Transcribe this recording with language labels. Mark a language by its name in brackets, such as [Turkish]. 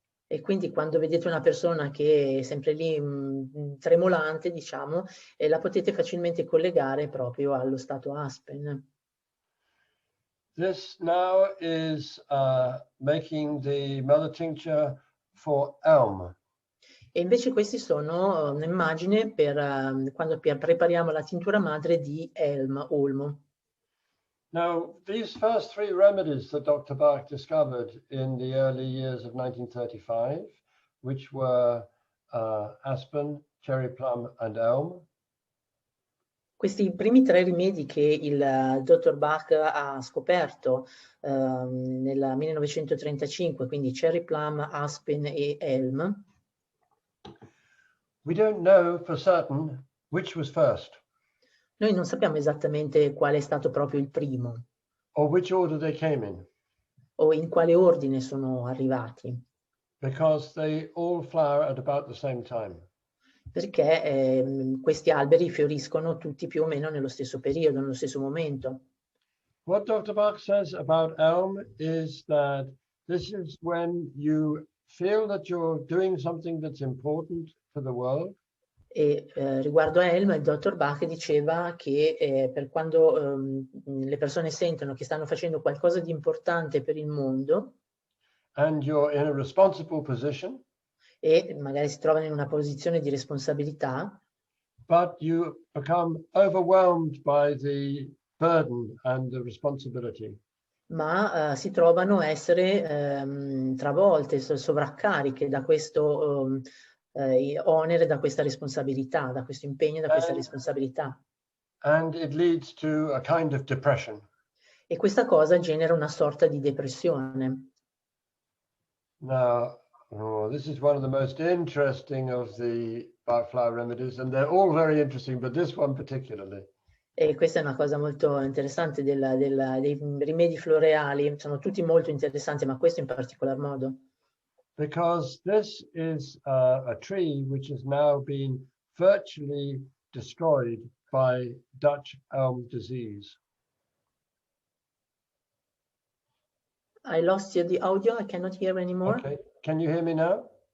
[Italian] E quindi quando vedete una persona che è sempre lì tremolante, diciamo, la potete facilmente collegare proprio allo stato aspen. [English] This now is making the mother tincture for elm. [Italian] E invece questi sono un'immagine per quando prepariamo la tintura madre di olmo. [English] Now, these first three remedies that Dr. Bach discovered in the early years of 1935, which were aspen, cherry plum, and elm. [Italian] Questi primi tre rimedi che il dottor Bach ha scoperto nel 1935, quindi cherry plum, aspen e elm. [English] We don't know for certain which was first. [Italian] Noi non sappiamo esattamente quale è stato proprio il primo. [English] Or which order they came in. [Italian] O in quale ordine sono arrivati. [English] Because they all flower at about the same time. [Italian] perché questi alberi fioriscono tutti più o meno nello stesso periodo, nello stesso momento. [English] What Dr. Bach says about elm is that this is when you feel that you're doing something that's important to the world. [Italian] E riguardo a Elm, il dottor Bach diceva che per quando le persone sentono che stanno facendo qualcosa di importante per il mondo, [English] and you're in a responsible position, [Italian] e magari si trovano in una posizione di responsabilità, [English] but you become overwhelmed by the burden and the responsibility. [Italian] ma si trovano a essere travolte, sovraccariche da questo onere, da questa responsabilità, da questo impegno, da questa responsabilità. [English] And it leads to a kind of depression. [Italian] E questa cosa genera una sorta di depressione. [English] Now, this is one of the most interesting of the Bach flower remedies, and they're all very interesting, but this one particularly. [Italian] E questa è una cosa molto interessante dei rimedi floreali, sono tutti molto interessanti, ma questo in particolar modo. [English] Because this is a tree which has now been virtually destroyed by Dutch elm disease. I lost the audio, I cannot hear anymore. Okay, can you hear me now?